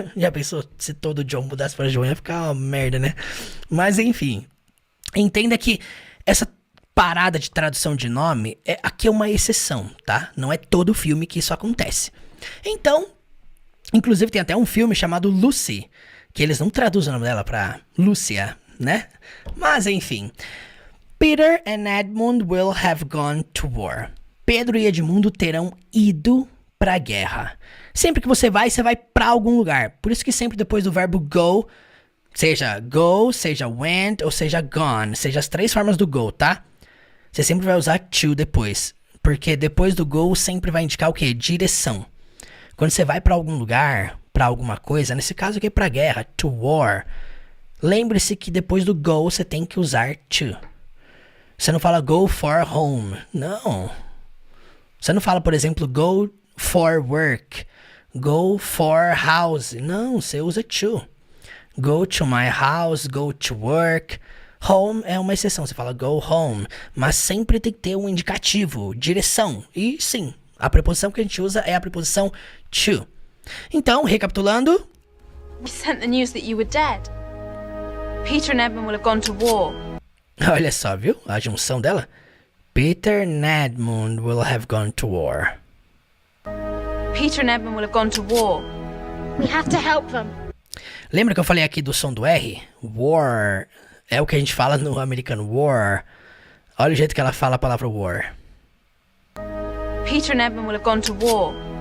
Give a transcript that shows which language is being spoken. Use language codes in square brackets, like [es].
[pt] Já pensou se todo John mudasse pra João, ia ficar uma merda, né? Mas enfim, entenda que essa parada de tradução de nome, aqui é uma exceção, tá? Não é todo filme que isso acontece. Então, inclusive tem até um filme chamado Lucy, que eles não traduzem o nome dela pra Lúcia, né? Mas enfim, [en] Peter and Edmund will have gone to war. [pt] Pedro e Edmundo terão ido pra guerra. Sempre que você vai pra algum lugar. Por isso que sempre depois do verbo go, seja went ou seja gone, seja as 3 formas do go, tá? Você sempre vai usar to depois, porque depois do go sempre vai indicar o quê? Direção. Quando você vai pra algum lugar, pra alguma coisa, nesse caso aqui é pra guerra, to war, lembre-se que depois do go você tem que usar to. Você não fala [en] go for home, [pt] não. Você não fala, por exemplo, [en] go for work, go for house, [pt] não, você usa to. [en] Go to my house, go to work. [pt] Home é uma exceção, você fala [en] go home, [pt] mas sempre tem que ter um indicativo, direção. E sim, a preposição que a gente usa é a preposição to. Então, recapitulando. [en] We sent the news that you were dead. Peter and Edmund will have gone to war. [pt] Olha só, viu? A junção dela. [en] Peter and Edmund will have gone to war. Peter and Edmund will have gone to war. We have to help them. [pt] Lembra que eu falei aqui do som do R? War. É o que a gente fala no americano. War. Olha o jeito que ela fala a palavra war. [en] Peter and Edmund will have gone to war.